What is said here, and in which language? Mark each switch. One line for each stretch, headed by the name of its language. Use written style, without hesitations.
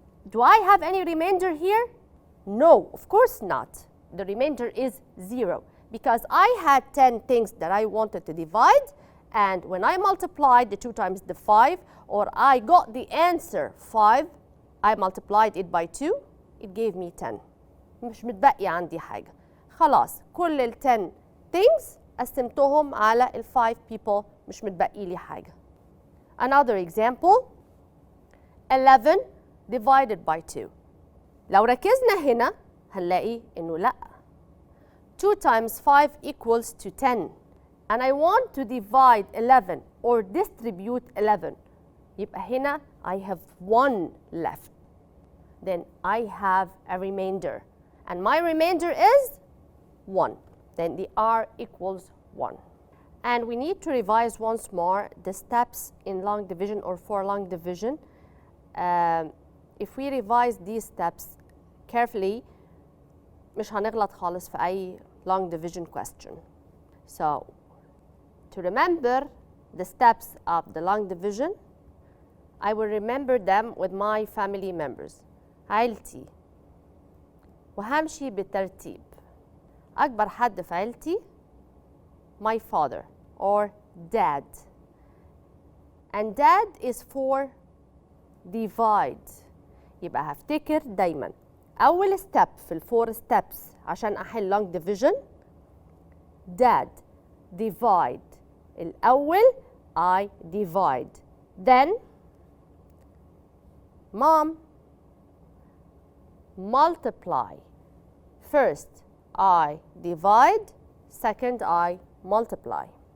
English: Do I have any remainder here? No, of course not. The remainder is 0 because I had 10 things that I wanted to divide, and when I multiplied the 2 times the 5, or I got the answer 5, I multiplied it by 2, it gave me 10.
Arabic: مش متبقي عندي حاجة. خلاص, كل ال 10 things قسمتهم على ال 5 people, مش متبقي لي حاجة.
English: Another example, 11 divided by 2.
Arabic: لو ركزنا هنا هنلاقي إنه لأ.
English: 2 times 5 equals to 10. And I want to divide 11 or distribute 11.
Arabic: يبقى هنا
English: I have 1 left. Then I have a remainder. And my remainder is 1. Then the R equals 1. And we need to revise once more the steps in long division or for long division. If we revise these steps carefully,
Arabic: مش هنغلط خالص في أي
English: long division question. So, to remember the steps of the long division, I will remember them with my family members.
Arabic: عيلتي. وهمشي بالترتيب. أكبر حد في عيلتي
English: my father or dad. And dad is for divide.
Arabic: يبقى هفتكر دايما أول step في ال 4 steps عشان أحل long division.
English: Dad divide. الأول I divide. Then mom multiply. First I divide, second I multiply.